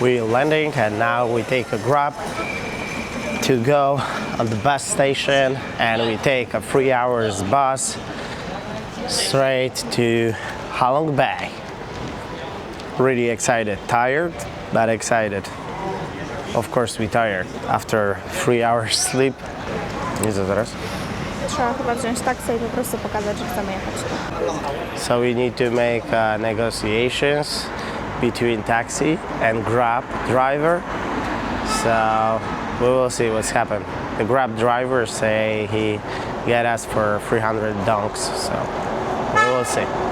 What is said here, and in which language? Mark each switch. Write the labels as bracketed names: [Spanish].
[English] We're landing and now we take a Grab to go on the bus station, and we take a 3 hours bus straight to Halong Bay. Really excited, tired, but excited. Of course we tired after 3 hours sleep. [Polish] I co teraz? Trzeba chyba wziąć taksę i po prostu pokazać, że chcemy jechać. [English] So we need to make negotiations between taxi and Grab driver. So we will see what's happened. The Grab driver say he get us for 300 donks, so we will see.